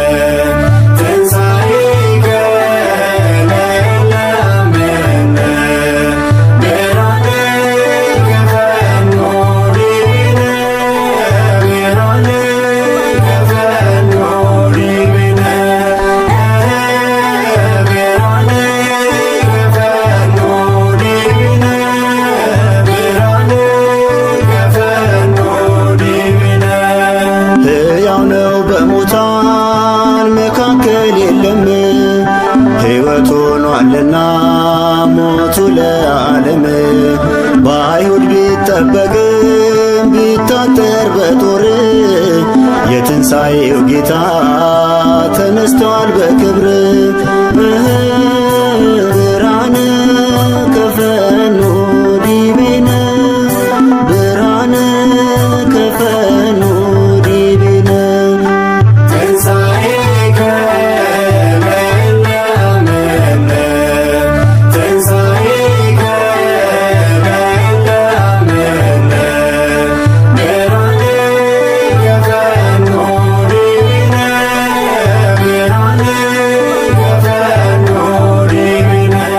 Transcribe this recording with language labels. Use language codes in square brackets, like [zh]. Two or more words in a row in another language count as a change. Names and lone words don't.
[gez] ትንሣኤከ ለእለ አመነ ብርሃነ ከፈኑ ዲቤነ ብርሃነ ከፈኑ ዲቤነ ብርሃነ ከፈኑ ዲቤነ ብርሃነ ከፈኑ ዲቤነ [am] ሕያው ነው በሙታን መካከል የለም ሕይወት ሆኗልና ሞቱ ለዓለም በአይሁድ ቢጠበቅም ቢታጠር በጦር የትንሣኤ ትንሣኤው ጌታ ተነስቷል በክብር [gez] ብርሃነ ከፈኖ ዲቤነ ብርሃነ ከፈኖ ዲቤነ ትንሣኤከ ለእለ አመነ ትንሣኤከ ለእለ አመነ ብርሃነ ከፈኖ ዲቤነ ብርሃነ ከፈኖ ዲቤነ